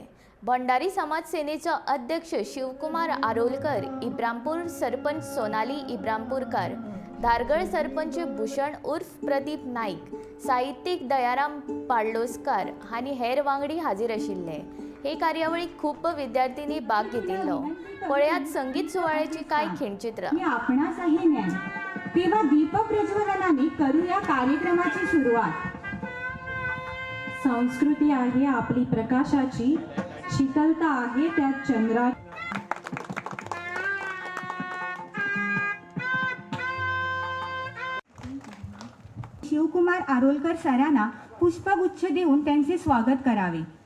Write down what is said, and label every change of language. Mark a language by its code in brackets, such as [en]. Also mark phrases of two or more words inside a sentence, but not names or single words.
[kok] भंडारी समाज सेनेचो अध्यक्ष शिवकुमार आरोलकर, इब्रामपूर सरपंच सोनाली इब्रामपूरकार, धारगळ सरपंच भूषण उर्फ प्रदीप नाईक, साहित्यिक दयाराम पाडलोसकार हांनी हेर वांगडी हाजीर आशिल्ले। हे कार्यावळीक खूप विद्यार्थ्यांनी भाग घेतिल्लो। पळयात संगीत सुवाळ्याची काय खिणचित्र। [mr] आपणासही न्याय तेव्हा दीप प्रज्वलनाने करूया कार्यक्रमाची सुरुवात। संस्कृती आहे आपली प्रकाशाची, शीतलता आहे त्या चंद्रा। शिवकुमार आरोलकर सरांना पुष्पगुच्छ देऊन त्यांचे स्वागत करावे।